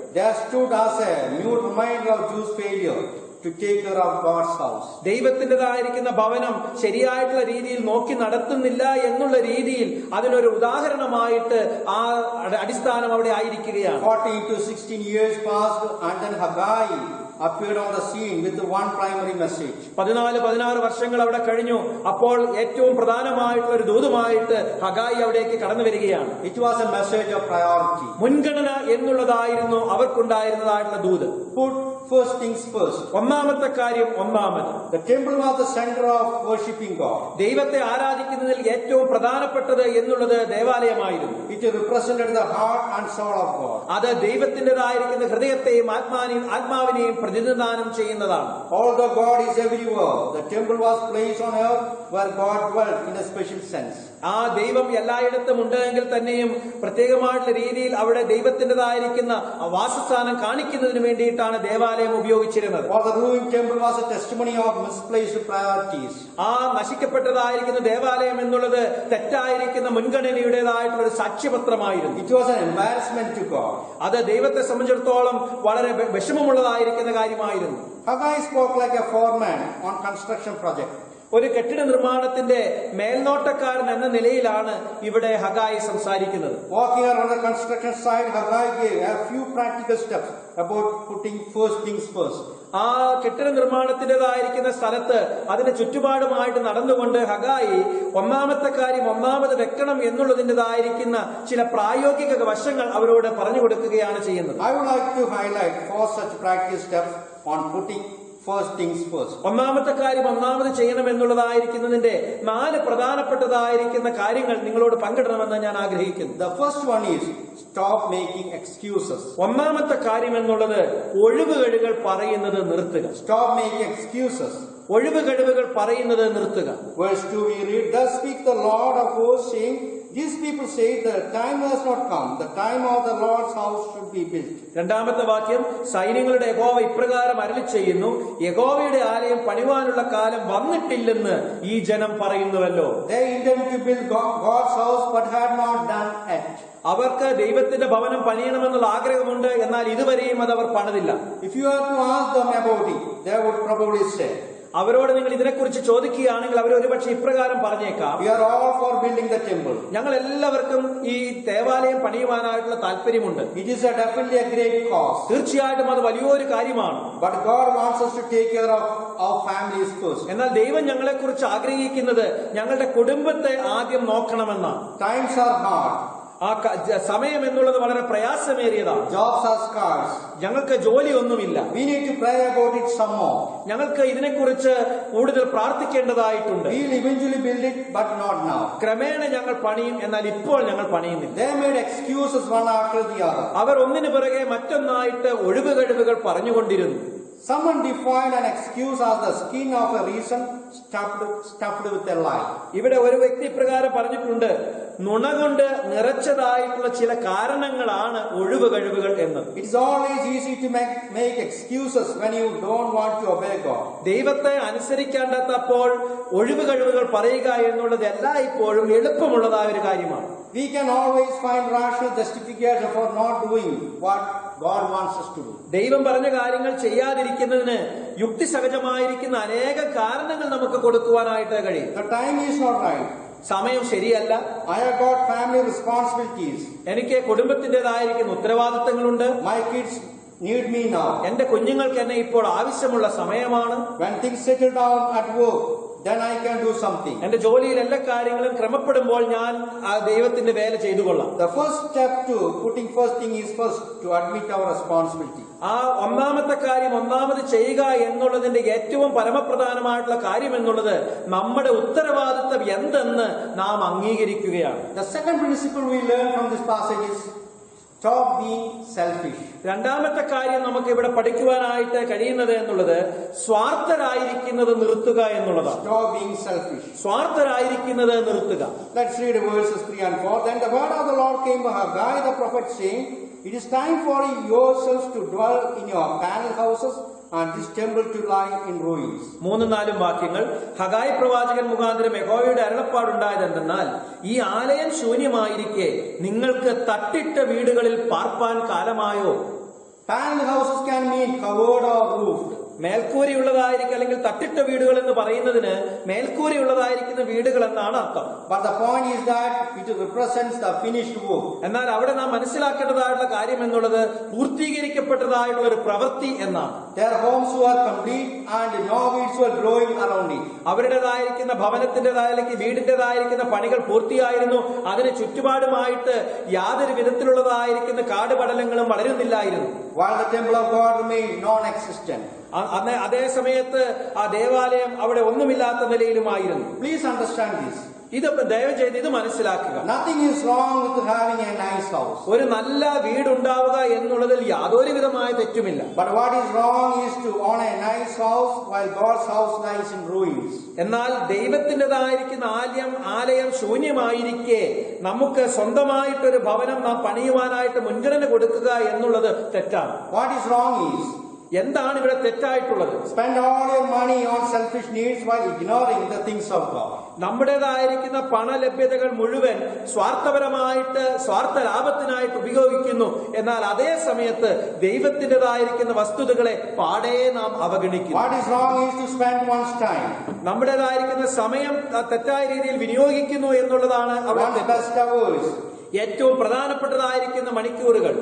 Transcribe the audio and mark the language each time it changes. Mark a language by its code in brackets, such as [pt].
[en] There stood as a mute reminder of Jews' failure to take care of God's house. [ml] ദൈവത്തിൻ്റെതായിരിക്കുന്ന ഭവനം ശരിയായിട്ടുള്ള രീതിയിൽ നോക്കി നടത്തുന്നില്ല എന്നുള്ള രീതിയിൽ അതിനൊരു ഉദാഹരണമായിട്ട് ആ അടിസ്ഥാനം അവിടെ ആയിരിക്കുകയാണ്. [en] 14 to 16 years passed, and then Haggai appeared on the scene with one primary message. [ml] 14-16 വർഷങ്ങൾ അവിടെ കഴിഞ്ഞു. അപ്പോൾ ഏറ്റവും പ്രധാനമായിട്ടുള്ള ഒരു ദൂതുമായിട്ട് ഹഗായി അവിടേക്ക് കടന്നു വരികയാണ്. [en] It was a message of priority. [ml] മുൻഗണന എന്നുള്ളതായിരുന്നു അവർക്കുണ്ടായിരുന്നതായിട്ടുള്ള ദൂത്. [en] Put first things first. [ml] ഒന്നാമത്തെ കാര്യം ഒന്നാമത്. [en] The temple was the center of worshiping God. [ml] ദൈവത്തെ ആരാധിക്കുന്നതിൽ ഏറ്റവും പ്രധാനപ്പെട്ടത് എന്നുള്ളത് ദേവാലയമായിരുന്നു. [en] It represented the heart and soul of God. [ml] അത് ദൈവത്തിൻ്റെതായിരിക്കുന്ന ഹൃദയത്തെയും ആത്മാവിനെയും പ്രതിനിധാനം ചെയ്യുന്നതാണ്. [en] Although God is everywhere, the temple was placed on earth where God dwelt in a special sense. [ml] ആ ദൈവം എല്ലായിടത്തും ഉണ്ടെങ്കിൽ തന്നെയും പ്രത്യേകമായിട്ടുള്ള രീതിയിൽ അവിടെ ദൈവത്തിൻ്റെതായിരിക്കുന്ന വാസസ്ഥാനം കാണിക്കുന്നതിന് വേണ്ടിയിട്ടാണ് ദേവാലയം ഉപയോഗിച്ചിരുന്നത്. [en] For the ruined temple was a testimony of misplaced priorities. [ml] ആ നശിക്കപ്പെട്ടതായിരിക്കുന്ന ദേവാലയം എന്നുള്ളത് തെറ്റായിരിക്കുന്ന മുൻഗണനയുടേതായിട്ടുള്ള ഒരു സാക്ഷ്യപത്രമായിരുന്നു. [en] It was an embarrassment to God. [ml] അത് ദൈവത്തെ സംബന്ധിച്ചിടത്തോളം വളരെ വിഷമമുള്ളതായിരിക്കുന്ന കാര്യമായിരുന്നു. [en] Haggai spoke like a foreman on construction project. [ml] ഒരു കെട്ടിട നിർമ്മാണത്തിന്റെ മേൽനോട്ടക്കാരൻ എന്ന നിലയിലാണ് ഇവിടെ ഹഗായി സംസാരിക്കുന്നത്. [en] Walking around the construction site, Haggai gave a few practical steps about putting first things first. [ml] ആ കെട്ടിട നിർമ്മാണത്തിൻ്റെതായിരിക്കുന്ന സ്ഥലത്ത് അതിന് ചുറ്റുപാടുമായിട്ട് നടന്നുകൊണ്ട് ഹഗായി ഒന്നാമത്തെ കാര്യം ഒന്നാമത് വെക്കണം എന്നുള്ളതിൻ്റെതായിരിക്കുന്ന ചില പ്രായോഗിക വശങ്ങൾ അവരോട് പറഞ്ഞു കൊടുക്കുകയാണ് ചെയ്യുന്നത്. [en] I would like to highlight 4 such practical steps on putting first things first. [ml] ഒന്നാമത്തെ കാര്യം ഒന്നാമത് ചെയ്യണം എന്നുള്ളതായിരിക്കുന്നതിന്റെ 4 പ്രധാനപ്പെട്ടതായിരിക്കുന്ന കാര്യങ്ങൾ നിങ്ങളോട് പങ്കിടണമെന്ന് ഞാൻ ആഗ്രഹിക്കുന്നു. [en] The first one is stop making excuses. [ml] ഒന്നാമത്തെ കാര്യം എന്നുള്ളത് ഒഴിവുകഴിവുകൾ പറയുന്നത് നിർത്തുക. [en] Stop making excuses. [ml] ഒഴിവുകഴിവുകൾ പറയുന്നത് നിർത്തുക. [en] Verse 2 we read, Thus speak the Lord of hosts, saying, These people say the time has not come, the time of the Lord's house should be built. [ml] രണ്ടാമത്തെ വാക്യം, സൈന്യങ്ങളുടെ യഹോവ ഇപ്രകാരം അരുളി ചെയ്യുന്നു, യഹോവയുടെ ആലയം പണിവാനുള്ള കാലം വന്നിട്ടില്ലെന്ന് ഈ ജനം പറയുന്നുവല്ലോ. [en] They intended to build God's house but had not done it. [ml] അവർക്ക് ദൈവത്തിന്റെ ഭവനം പണിയണമെന്നുള്ള ആഗ്രഹമുണ്ട്, എന്നാൽ ഇതുവരെയും അത് അവർ പണിതില്ല. [en] If you were to ask them about it, they would probably say, [ml] അവരോട് നിങ്ങൾ ഇതിനെക്കുറിച്ച് ചോദിക്കുകയാണെങ്കിൽ അവർ ഒരുപക്ഷെ ഇപ്രകാരം പറഞ്ഞേക്കാം, [en] We are all for building the temple. [ml] ഞങ്ങൾ എല്ലാവർക്കും ഈ ദേവാലയം പണിയുവാനായിട്ടുള്ള താല്പര്യമുണ്ട്. [en] It is definitely a great cause. [ml] തീർച്ചയായിട്ടും അത് വലിയൊരു കാര്യമാണ്. [en] But God wants us to take care of our families first. [ml] എന്നാൽ ദൈവം ഞങ്ങളെക്കുറിച്ച് ആഗ്രഹിക്കുന്നത് ഞങ്ങളുടെ കുടുംബത്തെ ആദ്യം നോക്കണമെന്നാണ്. [en] Times are hard. [ml] ആ സമയം എന്നുള്ളത് വളരെ പ്രയാസമേറിയതാണ്. [en] Jobs are scarce. [ml] ഞങ്ങൾക്ക് ജോലിയൊന്നുമില്ല. [en] We need to pray about it some more. [ml] ഞങ്ങൾക്ക് ഇതിനെക്കുറിച്ച് കൂടുതൽ പ്രാർത്ഥിക്കേണ്ടതായിട്ടുണ്ട്. [en] We'll eventually build it, but not now. [ml] ക്രമേണ ഞങ്ങൾ പണിയും, എന്നാൽ ഇപ്പോൾ ഞങ്ങൾ പണിയുന്നില്ല. [en] They made excuses one after the other. [ml] അവർ ഒന്നിനു പിറകെ മറ്റൊന്നായിട്ട് ഒഴിവുകഴിവുകൾ പറഞ്ഞുകൊണ്ടിരുന്നു. [en] Someone defined an excuse as the skin of a reason stuffed with a lie. [ml] ഇവിടെ ഒരു വ്യക്തി പ്രകാരം പറഞ്ഞിട്ടുണ്ട്, നുണ കൊണ്ട് നിറച്ചതായിട്ടുള്ള ചില കാരണങ്ങളാണ് ഒഴിവുകഴിവുകൾ എന്ന്. [en] It is always easy to make excuses when you don't want to obey God. [ml] ദൈവത്തെ അനുസരിക്കേണ്ടപ്പോൾ ഒഴിവുകഴിവുകൾ പറയുക എന്നുള്ളത് എല്ലായ്പ്പോഴും എളുപ്പമുള്ളതായ ഒരു കാര്യമാണ്. [en] We can always find rational justification for not doing what God wants us to do. [ml] ദൈവം പറഞ്ഞ കാര്യങ്ങൾ ചെയ്യാതിരിക്കുന്നതിന് യുക്തിസഹജമായിരിക്കുന്ന അനേക കാരണങ്ങൾ നമുക്ക് കൊടുക്കുവാനായിട്ട് കഴിയും. [en] The time is not right. [ml] സമയം ശരിയല്ല. [en] I have got family responsibilities. [ml] എനിക്ക് കുടുംബത്തിൻ്റെതായിരിക്കുന്ന ഉത്തരവാദിത്തങ്ങളുണ്ട്. [en] My kids need me now. [ml] എന്റെ കുഞ്ഞുങ്ങൾക്ക് എന്നെ ഇപ്പോൾ ആവശ്യമുള്ള സമയമാണ്. [en] When things settle down at work, then I can do something. [ml] എന്റെ ജോലിയിൽ എല്ലാ കാര്യങ്ങളും ക്രമപ്പെടുമ്പോൾ ഞാൻ ആ ദൈവത്തിന്റെ വേല ചെയ്തു കൊള്ളാം. [en] The first step to putting first thing is first to admit our responsibility. [ml] ആ ഒന്നാമത്തെ കാര്യം ഒന്നാമത് ചെയ്യുക എന്നുള്ളതിന്റെ ഏറ്റവും പരമപ്രധാനമായിട്ടുള്ള കാര്യം എന്നുള്ളത് നമ്മുടെ ഉത്തരവാദിത്തം എന്തെന്ന് നാം അംഗീകരിക്കുകയാണ്. [en] The second principle we learn from this passage is Stop being selfish. [ml] രണ്ടാമത്തെ കാര്യം നമുക്ക് ഇവിടെ പഠിക്കുവാനായിട്ട് കഴിയുന്നത് എന്നുള്ളത് സ്വാർത്ഥരായിരിക്കുന്നത് നിർത്തുക എന്നുള്ളതാണ്. [en] Stop being selfish. [ml] സ്വാർത്ഥരായിരിക്കുന്നത് നിർത്തുക. [en] Let's read verses 3 and 4. Then the word of the Lord came to Haggai the prophet, saying, It is time for yourselves to dwell in your panel houses, and this temple to lie in ruins. [ml] 3-4 വാക്യങ്ങൾ. ഹഗായി പ്രവാചകൻ മുഖാന്തരം യഹോവയുടെ അരുളപ്പാടുണ്ടായത് എന്തെന്നാൽ, ഈ ആലയം ശൂന്യമായിരിക്കെ നിങ്ങൾക്ക് തട്ടിട്ട വീടുകളിൽ പാർപ്പാൻ കാലമായോ. [en] Panel houses can mean covered or roofed. [ml] മേൽക്കൂരയുള്ളതായിരിക്കും, അല്ലെങ്കിൽ തട്ടിട്ട വീടുകൾ എന്ന് പറയുന്നതിന് മേൽക്കൂരയുള്ളതായിരിക്കുന്ന വീടുകൾ എന്നാണ് അർത്ഥം. [en] But the point is that it represents the finished work. [ml] എന്നാൽ അവിടെ നാം മനസ്സിലാക്കേണ്ടതായിട്ടുള്ള കാര്യം എന്നുള്ളത് പൂർത്തീകരിക്കപ്പെട്ടതായിട്ടുള്ള ഒരു പ്രവൃത്തി എന്നാണ്. [en] Their homes were complete and no weeds were growing around it. [ml] അവരുടേതായിരിക്കുന്ന ഭവനത്തിന്റേതായ അല്ലെങ്കിൽ വീടിന്റേതായിരിക്കുന്ന പണികൾ പൂർത്തിയായിരുന്നു. അതിന് ചുറ്റുപാടുമായിട്ട് യാതൊരു വിധത്തിലുള്ളതായിരിക്കുന്ന കാടുപടലങ്ങളും വളരുന്നില്ലായിരുന്നു. [en] While the temple of God remained non-existent. [ml] അതേ സമയത്ത് ആ ദേവാലയം അവിടെ ഒന്നുമില്ലാത്ത നിലയിലുമായിരുന്നു. [en] Please understand this. [ml] ഇത് ദയവ് ചെയ്ത് ഇത് മനസ്സിലാക്കുക. [en] Nothing is wrong with having a nice house. [ml] ഒരു നല്ല വീടുണ്ടാവുക എന്നുള്ളതിൽ യാതൊരു വിധമായ തെറ്റുമില്ല. [en] But what is wrong is to own a nice house while God's house lies in ruins. [ml] എന്നാൽ ദൈവത്തിൻ്റെതായിരിക്കുന്ന ആലയം ശൂന്യമായിരിക്കെ നമുക്ക് സ്വന്തമായിട്ടൊരു ഭവനം നാം പണിയുവാനായിട്ട് മുൻഗണന കൊടുക്കുക എന്നുള്ളത് തെറ്റാണ്. [en] What is wrong is, [ml] എന്താണ് ഇവിടെ തെറ്റായിട്ടുള്ളത്? [en] spend all your money on selfish needs while ignoring the things of God. [ml] നമ്മുടേതായിരിക്കുന്ന പണലഭ്യതകൾ മുഴുവൻ സ്വാർത്ഥപരമായിട്ട് സ്വാർത്ഥ ലാഭത്തിനായിട്ട് ഉപയോഗിക്കുന്നു. എന്നാൽ അതേ സമയത്ത് ദൈവത്തിൻ്റെതായിരിക്കുന്ന വസ്തുതകളെ പാടേ നാം അവഗണിക്കുന്നു. [en] What is wrong is to spend one's time. [ml] നമ്മുടേതായിരിക്കുന്ന സമയം തെറ്റായ രീതിയിൽ വിനിയോഗിക്കുന്നു എന്നുള്ളതാണ് അവിടെ [en] One's best hours. [ml] ഏറ്റവും പ്രധാനപ്പെട്ടതായിരിക്കുന്ന മണിക്കൂറുകൾ.